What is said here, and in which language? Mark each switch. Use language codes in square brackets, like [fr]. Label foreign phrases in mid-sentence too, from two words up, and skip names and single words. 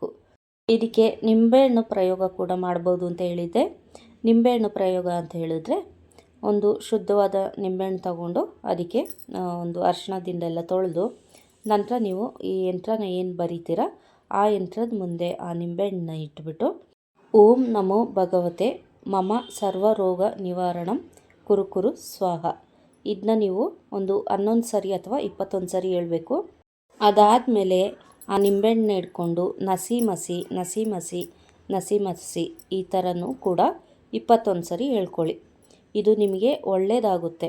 [kn] ಇದಕ್ಕೆ ನಿಂಬೆಹಣ್ಣು ಪ್ರಯೋಗ ಕೂಡ ಮಾಡ್ಬೋದು ಅಂತ ಹೇಳಿದ್ದೆ. ನಿಂಬೆಹಣ್ಣು ಪ್ರಯೋಗ ಅಂತ ಹೇಳಿದ್ರೆ ಒಂದು ಶುದ್ಧವಾದ ನಿಂಬೆಹಣ್ಣು ತಗೊಂಡು ಅದಕ್ಕೆ ಒಂದು ಅರಿಶಿಣದಿಂದೆಲ್ಲ ತೊಳೆದು ನಂತರ ನೀವು ಈ ಯಂತ್ರನ ಏನು ಬರೀತೀರ ಆ ಯಂತ್ರದ ಮುಂದೆ ಆ ನಿಂಬೆಹಣ್ಣನ್ನ ಇಟ್ಬಿಟ್ಟು [sa] ಓಂ ನಮೋ ಭಗವತೆ ಮಮ ಸರ್ವರೋಗ ನಿವಾರಣಂ ಕುರುಕುರು ಸ್ವಾಹ [kn] ಇದನ್ನ ನೀವು ಒಂದು 11 ಸರಿ ಅಥವಾ 21 ಸರಿ ಹೇಳಬೇಕು. ಅದಾದಮೇಲೆ ಆ ನಿಂಬೆಹಣ್ಣನ್ನ ಇಟ್ಕೊಂಡು ನಸಿ ಮಸಿ ಈ ಥರನೂ ಕೂಡ 21 ಸರಿ ಹೇಳ್ಕೊಳ್ಳಿ. ಇದು ನಿಮಗೆ ಒಳ್ಳೆಯದಾಗುತ್ತೆ.